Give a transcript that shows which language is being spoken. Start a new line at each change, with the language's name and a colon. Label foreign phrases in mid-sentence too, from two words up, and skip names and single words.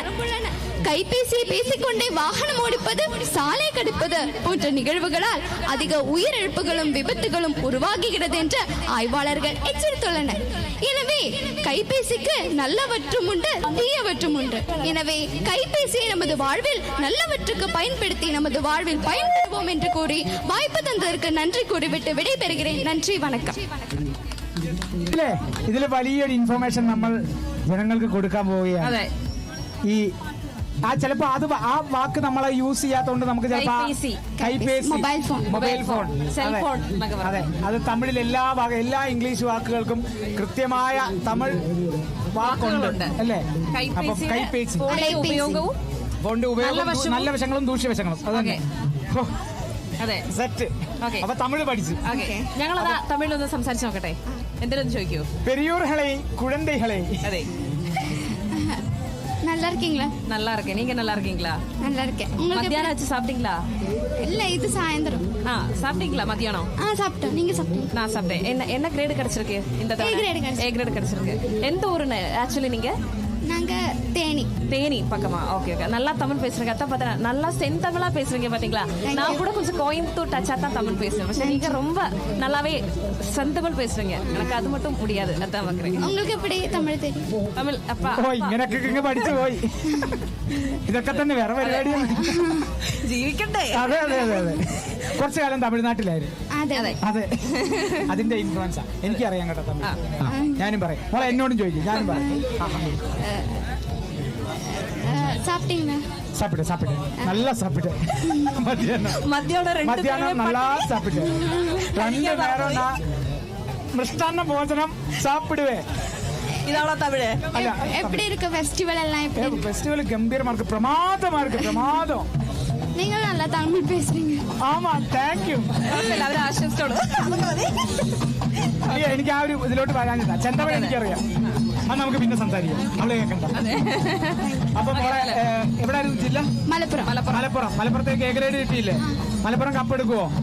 Tamil: கைபேசியை பேசிக்கொண்டே வாகனம் ஓடிப்பது, சாலை கடப்பது போன்ற நிகழ்வுகளால் அதிக உயிரிழப்புகளும் விபத்துகளும் உருவாகுகிறது என்று ஆய்வாளர்கள் எச்சரித்துள்ளனர். எனவே கைபேசிக்கு நல்லவற்றும் உண்டு, தீயவற்றும் உண்டு. எனவே கைபேசியை நமது வாழ்வில் நல்லவற்றுக்கு பயன்படுத்தி நமது வாழ்வில் பயன்படுவோம் என்று கூறி வாய்ப்பு தந்ததற்கு நன்றி கூறிவிட்டு விடைபெறுகிறேன். நன்றி, வணக்கம்.
Malayalam: ഇതില് വലിയൊരു ഇൻഫർമേഷൻ നമ്മൾ ജനങ്ങൾക്ക് കൊടുക്കാൻ പോവുകയാണ്. ഈ ചിലപ്പോ അത് ആ വാക്ക് നമ്മളെ യൂസ് ചെയ്യാത്തോണ്ട് നമുക്ക് ചിലപ്പോ
English: mobile phone,
Malayalam: അതെ, അത് തമിഴിൽ എല്ലാ ഇംഗ്ലീഷ് വാക്കുകൾക്കും കൃത്യമായ തമിഴ് വാക്കുണ്ട് അല്ലേ? അപ്പൊ കൈപേസി ഫോണിന്റെ ഉപയോഗം നല്ല വശങ്ങളും ദൂഷ്യവശങ്ങളും അത് തന്നെ. സെറ്റ്. അപ്പൊ തമിഴ് പഠിച്ചു. ഞങ്ങൾ തമിഴിലൊന്ന് സംസാരിച്ച് നോക്കട്ടെ. എന്തെങ്കിലും ചോദിക്കൂ.
Tamil: பெரியோர்களே குழந்தைகளே.
Malayalam: അതെ,
Tamil: நல்லா இருக்கீங்களா? நல்லா இருக்கேன். நீங்க நல்லா இருக்கீங்களா? நல்லா இருக்கேன். மத்தியானம் வச்சு சாப்பிட்டீங்களா? இல்ல, இது சாயந்தரம். சாப்பிட்டீங்களா மத்தியானம்? சாப்பிட்டேன். நீங்க சாப்பிட்டீங்க? நான் சாப்பிட்டேன். என்ன கிரேடு கிடைச்சிருக்கு? இந்த A கிரேடு கிடைச்சிருக்கு. எந்த ஊரு ஆக்சுவலி நீங்க? நாங்க தேனி பக்கமா? ஓகே. நல்லா தமிழ் பேசுறீங்க. அதான் பார்த்தா நல்லா செந்தமிழா பேசுறீங்க பாத்தீங்களா? நான் கூட கொஞ்சம் கோயம்புத்தூர் டச்சா தான் தமிழ் பேசுறேன். പക്ഷെ நீங்க ரொம்ப நல்லாவே செந்தமிழ் பேசுறீங்க. எனக்கு அது மட்டும் முடியாது. அதான் பாக்குறேன். உங்களுக்கு எப்படி தமிழ் தெரியும்? தமிழ் அப்பா
Malayalam: ഇങ്ങനൊക്കെ പഠിച്ചു പോയി. ഇതൊക്കെ തന്നെ വേറെ പരിപാടിയാണ്. ജീവിക്കട്ടെ. അതെ. കുറച്ചു കാലം തമിഴ്നാട്ടിലായിരുന്നു. അതെ, അതിന്റെ ഇൻഫ്ലുവൻസാ. എനിക്കറിയാം കേട്ടോ തമിഴ്. ഞാനും പറയും. മോളെ എന്നോടും ചോദിക്കും, ഞാനും പറയും. சாப்பிட்டு நல்லா சாப்பிட்டு மத்தியானம் நல்லா சாப்பிட்டு 2 நேரம் நான் மிஷ்டான போஜனம் சாப்பிடுவேன். இதாவளா தமிழ். எப்படி இருக்கு ஃபெஸ்டிவல் எல்லாம்? எப்படி? ஃபெஸ்டிவல் கம்பீரமா இருக்கு, பிரமாதமா இருக்கு, பிரமாதம். நீங்க நல்லா தமிழ் பேசுறீங்க. ஆமா,
English: Thank you.
Malayalam: എല്ലാവരും ആശംസിച്ചോളൂ. എനിക്ക് ആ ഒരു ഇതിലോട്ട് വരാനില്ല. ചെന്തമിഴ് എനിക്കറിയാം. അത് നമുക്ക് പിന്നെ സംസാരിക്കാം. അവളെ കേൾക്കണ്ട. അപ്പൊ മോളെ എവിടെയായിരുന്നു ജില്ല? മലപ്പുറത്തേക്ക് എ ഗ്രേഡ് കിട്ടിയില്ലേ? മലപ്പുറം കപ്പെടുക്കുവോ?